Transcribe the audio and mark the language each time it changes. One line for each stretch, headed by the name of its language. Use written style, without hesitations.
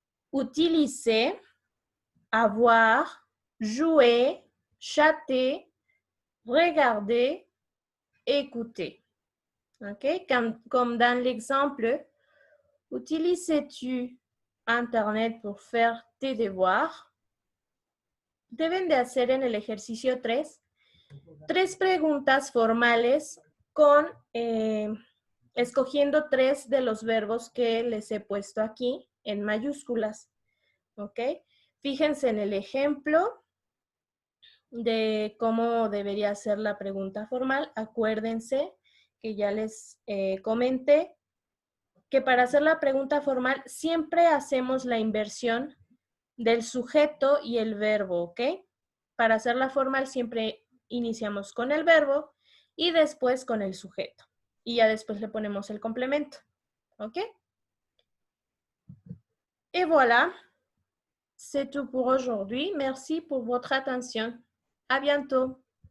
French: Utiliser, avoir, jouer, chatter, regarder, écouter. OK? Comme dans l'exemple, utilises-tu Internet pour faire tes devoirs?
Spanish: Deben de hacer en el ejercicio 3 preguntas formales con escogiendo 3 de los verbos que les he puesto aquí en mayúsculas. ¿Ok? Fíjense en el ejemplo de cómo debería ser la pregunta formal. Acuérdense que ya les comenté que para hacer la pregunta formal siempre hacemos la inversión del sujeto y el verbo, ¿ok? Para hacerla formal siempre iniciamos con el verbo y después con el sujeto. Y ya después le ponemos el complemento, ¿ok?
French: Et voilà, c'est tout pour aujourd'hui. Merci pour votre attention. À bientôt.